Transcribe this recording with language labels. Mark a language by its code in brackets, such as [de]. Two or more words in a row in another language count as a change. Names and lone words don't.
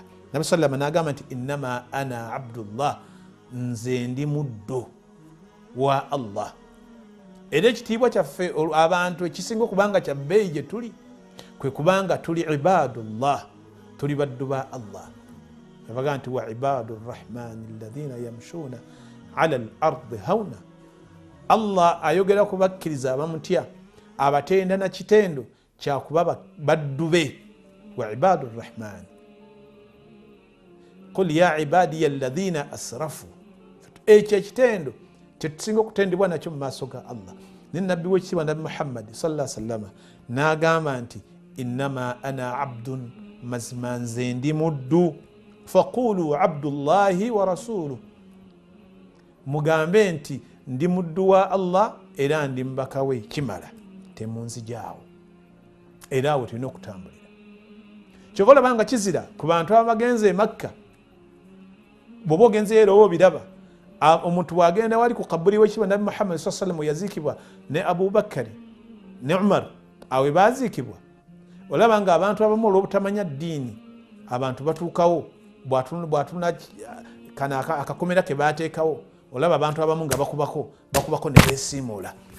[lg] Nabbi sallallahu n'agamba nti [ar] إنما أنا عبد الله, [lg] nze ndi muddu wa Allah. Era ekitiibwa kyaffe abantu ekisinga okubanga kya bbeeyi gye tuli kwe kubanga tuli ibadullah, tuli baddu ba Allah. Yabaga nti [ar] وعباد الرحمن الذين يمشون على الأرض هونا. [lg] Allah ayogera ku bakkiriza abamutya abatenda na kitendo kyakuba baddu be. [ar] وعباد الرحمن قل يا عبادي الذين أسرفوا. [lg] Ekyo ekitendo kyetusinga okutendebwa nakyo mu maaso ga Allah. Ne nabbi w'ekitiibwa Nabbi Muhammad [ar] صلى الله عليه وسلم [lg] n'agamba nti [ar] إنما أنا عبد, [lg] mazima nze ndi muddu, [ar] فقولوا عبد الله ورسوله, [lg] mugambe nti ndi muddu wa Allah era ndi mbaka we, kimala temunzijaawo. Era awo tulina okutambulira. Kyova olabanga kizira ku bantu abagenze e Makka, bw'oba ogenzeyo era oba obiraba, omuntu bw'agenda wali ku kabuli w'ekitiibwa Nabbi Muhammad [ar] صلى الله عليه وسلم [lg] yaziikibwa ne Abu Bakari ne Umar, awe baziikibwa, olaba nga abantu abamu olw'obutamanya ddiini abantu batuukawo bw'atuna kana akakomera ke baateekawo, olaba abantu abamu nga bakubako ne beesiimuula.